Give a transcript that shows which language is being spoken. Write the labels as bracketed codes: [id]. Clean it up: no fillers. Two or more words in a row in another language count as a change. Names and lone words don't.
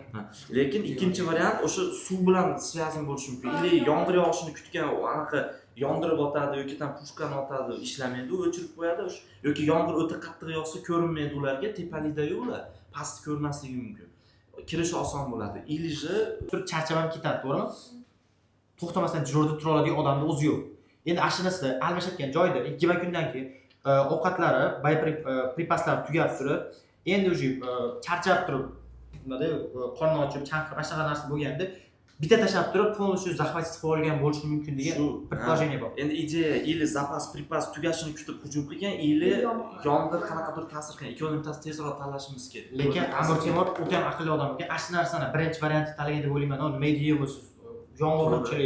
[uz] Lekin ikkinchi variant o'sha suv bilan связан bo'lishi mumkin. Или yomg'ir yog'ishini kutgan, anaqa yondirib otadi yoki tam pushkani otadi, ishlamaydi, u o'chirib qo'yadi. Yoki yomg'ir o'ta qattiq yog'sa ko'rinmaydi ularga, tepalida-yu ular, pastda ko'rmasligi mumkin. Kirishi oson bo'ladi. [ru] Или же [uz] Turib charchab ham ketadi, to'g'rimi? To'xtamasdan jo'rda tura oladigan odamni o'zi yo'q. Endi ashinasida almashayotgan joyda 20 kundan keyin ovqatlari, pripaslar tugab turib, endi уже charchab turib, nimada qorni ochib, chanqib, ashnaqa narsa bo'lganda bitta tashlab turib, [ru] полностью захватить [uz] qilib olgan bo'lishi mumkin degan предположение bor. Endi ideya или [ru] запас припас [uz] tugashini kutib hujum qilgan, или yomg'ir qanaqadir ta'sir qilgan. Ikkovining bittasi tezroq tanlashimiz kerak. Lekin Amir Temur o'ta ham aqlli odam ekan. Ashna narsani birinchi variantni tanlagan deb o'ylayman. Nima deymiz? Yomg'irchilik.